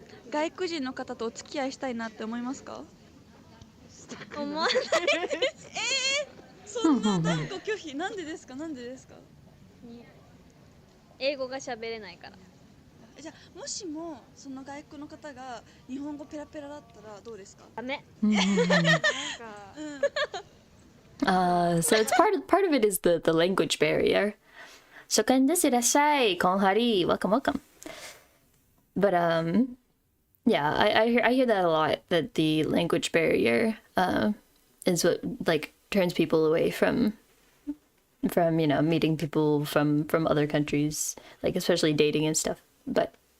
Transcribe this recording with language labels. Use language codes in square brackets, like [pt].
[ja] 外国人の方とお付き合いしたいなって思いますか？思わない。そんな断固拒否。なんでですか？英語が喋れないから。じゃあもしもその外国の方が日本語ペラペラだったらどうですか？ダメ。 [en] So it's part of it is the language barrier. [ja] 初見です、いらっしゃい。こんはり。 [en] Welcome. But yeah, I hear that a lot, that the language barrier is what like turns people away from meeting people from other countries, like especially dating and stuff. But